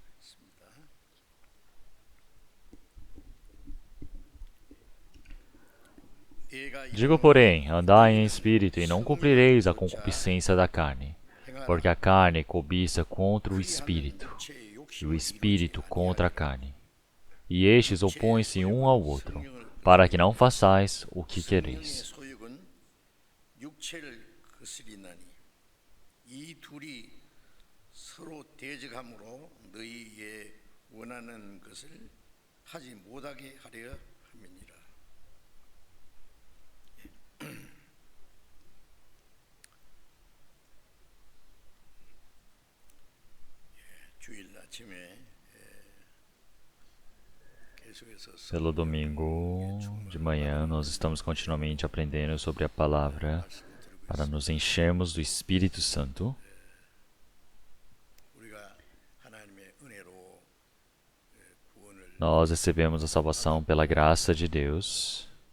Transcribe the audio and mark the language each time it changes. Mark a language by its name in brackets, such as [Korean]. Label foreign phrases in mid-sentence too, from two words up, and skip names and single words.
[Portuguese] Digo, porém, andai em espírito e não cumprireis a concupiscência da carne, porque a carne cobiça contra o espírito, e o espírito contra a carne. E estes opõem-se um ao outro, para que não façais o que quereis. [Korean] 이 둘이 서로 대적함으로 너희의 원하는 것을 하지 못하게 하려 함이니라. 주일 아침에 [Portuguese] Pelo domingo de manhã, nós estamos continuamente aprendendo sobre a palavra para nos enchermos do Espírito Santo. Nós recebemos a salvação pela graça de Deus.